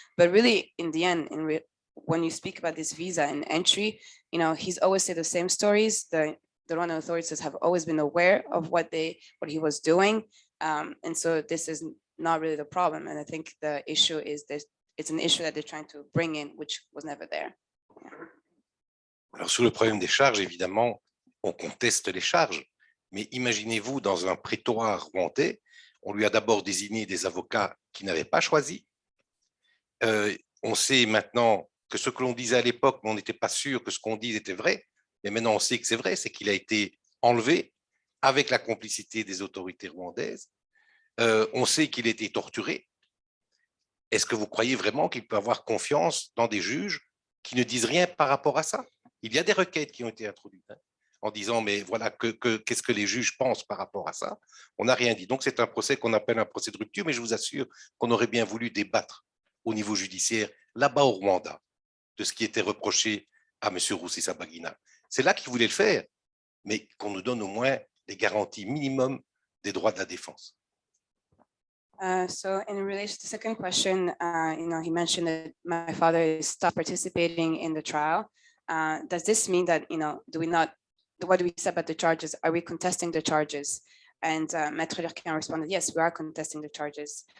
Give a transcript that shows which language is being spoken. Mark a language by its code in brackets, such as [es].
[en] But really, in the end, when you speak about this visa and entry, he's always said the same stories. The Rwandan authorities have always been aware of what he was doing. And so this is not really the problem. And I think the issue is that it's an issue that they're trying to bring in, which was never there. [fr] Alors, sur le problème des charges, évidemment, on conteste les charges. Mais imaginez-vous, dans un prétoire rwandais, on lui a d'abord désigné des avocats qu'il n'avait pas choisis. On sait maintenant que ce que l'on disait à l'époque, mais on n'était pas sûr que ce qu'on disait était vrai. Mais maintenant, on sait que c'est vrai, c'est qu'il a été enlevé avec la complicité des autorités rwandaises. On sait qu'il a été torturé. Est-ce que vous croyez vraiment qu'il peut avoir confiance dans des juges qui ne disent rien par rapport à ça? Il y a des requêtes qui ont été introduites en disant, mais voilà, qu'est-ce que les juges pensent par rapport à ça? On n'a rien dit. Donc, c'est un procès qu'on appelle un procès de rupture, mais je vous assure qu'on aurait bien voulu débattre au niveau judiciaire, là-bas au Rwanda, de ce qui était reproché à M. Rusesabagina. C'est là qu'il voulait le faire, mais qu'on nous donne au moins des garanties minimum des droits de la défense. [en] So in relation to the second question, he mentioned that my father stopped participating in the trial. Does this mean that, what do we say about the charges? Are we contesting the charges? And Maître Lurquin responded, yes, we are contesting the charges.